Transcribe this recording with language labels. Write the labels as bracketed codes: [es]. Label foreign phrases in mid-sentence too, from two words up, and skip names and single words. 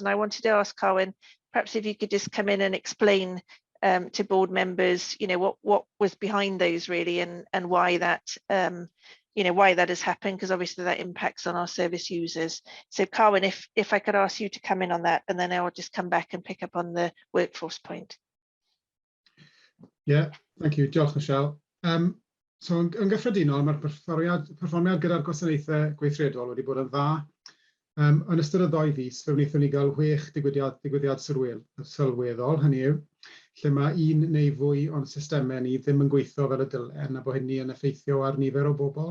[en] And I wanted to ask Carwyn, perhaps if you could just come in and explain to board members, what was behind those really, and why that, why that has happened, because obviously that impacts on our service users. So Carwyn, if I could ask you to come in on that, and then I'll just come back and pick up on the workforce point. Yeah, thank you. [cy] Diolch, Michelle. So yn gyffredinol, mae'r perfformiad gyda'r gwasanaethau gweithredol wedi bod yn dda. Yn ystod y 2 fis, fe wnaethon ni gael 6 digwyddiad sylweddol, hynny yw, lle mae 1 neu fwy o'n systemau ni ddim yn gweithio fel y dylen, a bod hynny yn effeithio ar nifer o bobl.